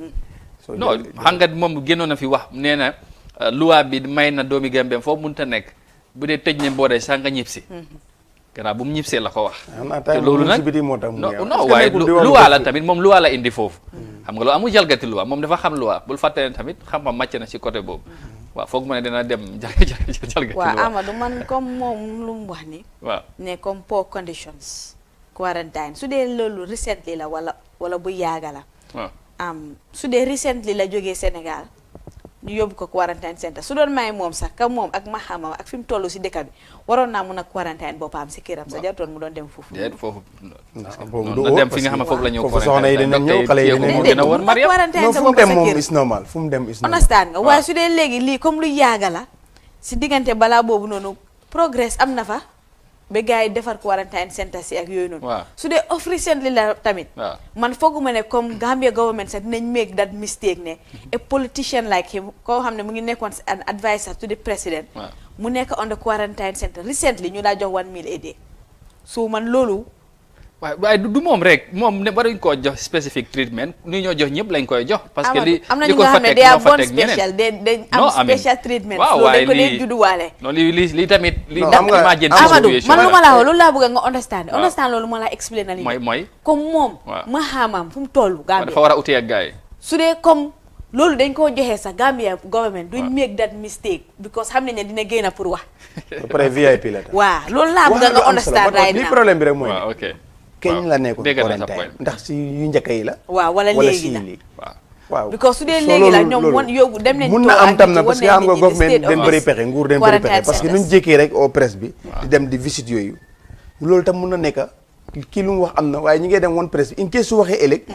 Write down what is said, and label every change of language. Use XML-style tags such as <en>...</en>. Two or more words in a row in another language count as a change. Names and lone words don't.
<wo>non xam nga moom génnoon na fi wax nee na loi bi may na doomi Gambie foofu mënut a nekk bu dee tëj ne boo day sax nga ñib si gannaaw bu mu ñibsee la ko wax. te loolu nag non waaye luwaa la tamit moom luwaa la indi foofu. xam nga loolu amul jalgati luwaa moom dafa xam luwaa bul fàtte ne tamit xam-xam màcc na ci côté boobu. waaw foog ma ne dina dem jalgati luwaa. waaw Amadou man comme moom lu mu wax ni. waaw ne comme</wo> <en>poor conditions.</en> <wo>quarantine su dee loolu recently la wala bu yaaga la. waaw su dee recently la jógee Sénégal. ñu yóbbu ko quarantine center su doon may moom sax ka moom ak maxamam ak fi mu toll si dëkk bi waroon naa mun a quarantine boppam si këram sa jartoon mu doon dem foofu. déet foofu na dem fi nga xam ne foofu la ñu soxna yi dinañ ñëw xale yi dinañ gën a woon Mariam quarantine sa fu mu bopp dem sa moom kër</wo> <en>is normal</en> <wo>fu mu dem</wo> <en>is normal.</en> <wo>understand nga waaye su dee léegi lii comme lu yaaga la si diggante balaa boobu noonu progress am na fa ba gars yi defar quarantine center si ak yooyu noonu. su dee off recently la tamit. man fooguma ne comme Gambia government sax dinañ</wo> <en>make that mistake</en> <wo>ne</wo> <en>a politician like him</en> <wo>koo xam ne mu ngi nekkoon</wo> <en>an advisor to the president.</en> <wo>mu nekk</wo> <en>on the quarantine center recently</en> <wo>ñu daa jox</wo> <en>1 meal a day</en> <wo>so man loolu. waaye du moom rek moom ne waruñ koo jox</wo> <en>specific treatment</en> <wo>ni ñoo jox ñëpp lañ koy jox.</wo> <fr>parce que</fr> <wo>li am na ñu nga xam ne day am</wo> <fr>bon spécial</fr> <wo>day am</wo> <en>special treatment.</en> <wo>waaw waaye dañ ko dee judduwaale. non li tamit. li Amadou man lu ma la wax loolu laa bëgg nga understand loolu ma la explain na li mooy comme moom. ma xaamam fu mu toll. Gambia dafa war a utee ak gars yi. su dee comme loolu dañ koo joxee sax Gambia government duñ</wo> <en>make that mistake because</en> <wo>xam nañ ne dina génn pour wax. après VIP la tam. waaw loolu laa bëgg nga understand</wo> <en>right now.</en> <wo>li problème bi rek mooy. waaw ok. keñ la nekkoon quarantine ndax si yu njëkk yi la. waaw wala léegi la waaw because su dee léegi la ñoom won yóbbu dem nañ. mun na am tam na</wo> <fr>parce que</fr> <wo>xam nga government dem bëri pexe nguur dem bëri pexe</wo> <fr>parce que</fr> <wo>nuñ jékkee rek</wo> <fr>au presse</fr> <wo>bi. di dem di visite yooyu. loolu tam mun na nekk kii lu mu wax am na waaye ñi ngay dem woon presse bi</wo> <en>in case</en> <wo>su waxee ëllëg.</wo>